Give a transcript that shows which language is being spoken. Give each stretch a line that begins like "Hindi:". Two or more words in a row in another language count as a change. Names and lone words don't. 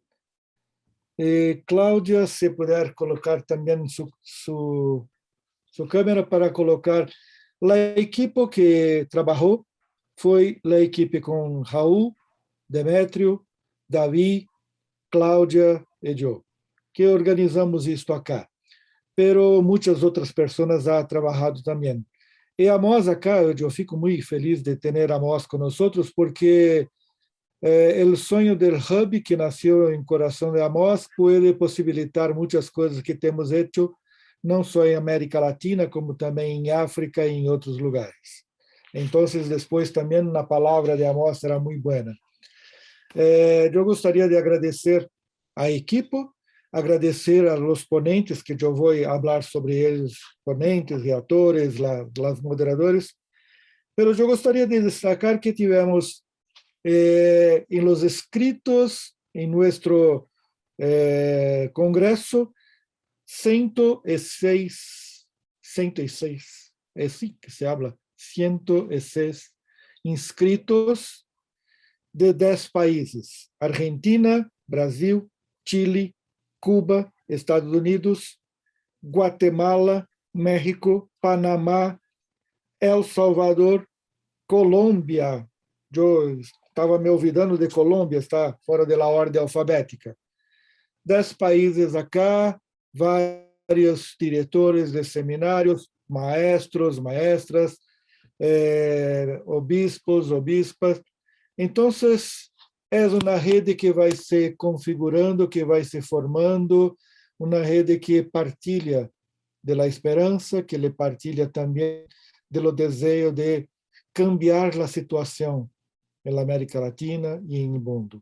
Portuguese: Cláudia, se puder colocar também sua câmera para colocar a equipe que trabalhou, foi a equipe com Raul, Demétrio, Davi, Cláudia e eu, que organizamos isto acá. Pero muitas outras pessoas han trabalhado também. E a Mos acá, eu fico muito feliz de ter a Mos com nós, porque o sonho do Hub, que nasceu em coração de Amos, pode possibilitar muitas coisas que temos feito, não só em América Latina, como também em África e em outros lugares. Então, depois também na palavra de Amos será muito boa. Eu gostaria de agradecer à equipe, agradecer
Spanish: a los ponentes,
Portuguese: que eu vou falar sobre eles, ponentes, reatores, os moderadores, mas eu gostaria de destacar que tivemos
Spanish: en los escritos en nuestro Congreso 106, es así que se habla, 106 inscritos de 10 países: Argentina, Brasil, Chile, Cuba, Estados Unidos, Guatemala, México, Panamá, El Salvador,
Portuguese: Colômbia. Eu estava me olvidando de Colômbia, está fora da ordem alfabética. 10 países acá, vários diretores de seminários,
Spanish: maestros, maestras, obispos, obispas.
Portuguese: Então, é uma rede que vai se configurando, que vai se formando, uma rede que partilha da esperança, que lhe partilha também do desejo de cambiar a situação na América Latina e no mundo.